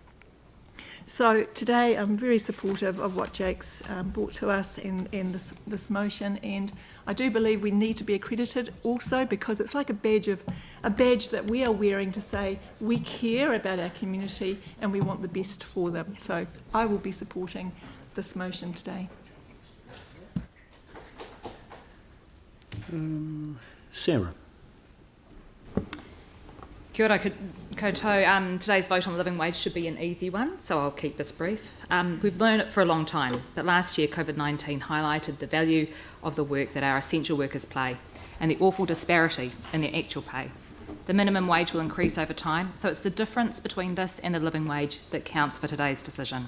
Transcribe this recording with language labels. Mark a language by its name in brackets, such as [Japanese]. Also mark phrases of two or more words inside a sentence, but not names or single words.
[English] So today I'm very supportive of what Jake's brought to us in this motion, and I do believe we need to be accredited also, because it's like a badge that we are wearing to say we care about our community and we want the best for them. So I will be supporting this motion today. Sarah. [Māori] Kia ora koutou. [English] Today's vote on the living wage should be an easy one, so I'll keep this brief. We've learned it for a long time, but last year COVID-19 highlighted the value of the work that our essential workers play and the awful disparity in their actual pay. The minimum wage will increase over time, so it's the difference between this and the living wage that counts for today's decision.